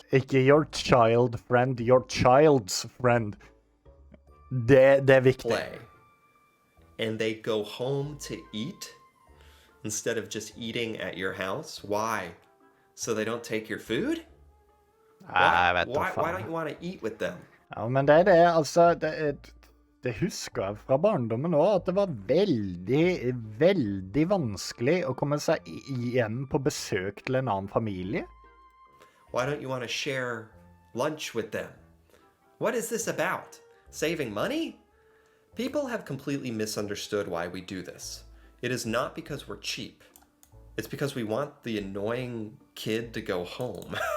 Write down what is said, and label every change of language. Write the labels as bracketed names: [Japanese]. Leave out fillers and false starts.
[Norwegian] Ikke [English] your child friend, your child's friend. [Norwegian] Det er viktig. [English] play. And they go home to eat instead of just eating at your house. Why? So they don't take your food? [Norwegian] Jeg vet da [English] Why [Norwegian] faen. [English] don't you want to eat with them? [Norwegian] Ja, men det er det, altså, det husker jeg fra barndommen også, at det var veldig, veldig vanskelig å komme seg hjem på besøk til en annen familie. [English] Why don't you want to share lunch with them? What is this about? Saving money? People have completely misunderstood why we do this. It is not because we're cheap. It's because we want the annoying kid to go home.